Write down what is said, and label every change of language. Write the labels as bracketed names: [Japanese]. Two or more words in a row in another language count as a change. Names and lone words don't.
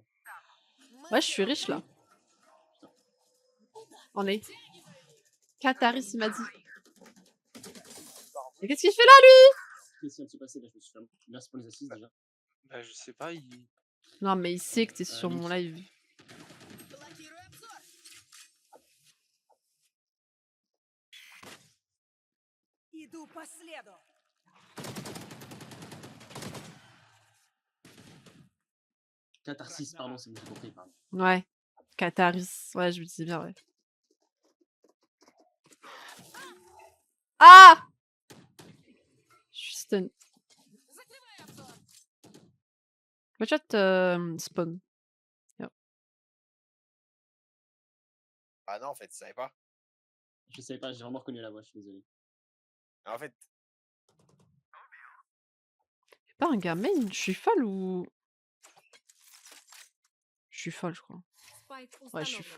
[French] Ouais, je suis riche là. On est. Qataris, il m'a dit. Mais qu'est-ce qu'il fait là, lui? Qu'est-ce qui vient de se passer là? Je me suis fait... Merci pour les assises déjà. Bah, je sais pas, il. Non, mais il sait que t'es sur mon live. [Russian] Иду по следу. [French] Catharsis, pardon, c'est bon, j'ai compris, pardon. Ouais. Qataris. Ouais, je me disais bien, ouais. Ah! Je suis stun. [English] Watch out spawn. [French] Ah non, en fait, tu savais pas. Je savais pas, j'ai vraiment reconnu la voix, je suis désolé. En fait, C'est pas un gars main, je suis folle ou. Je suis folle, je crois. Ouais, je suis folle.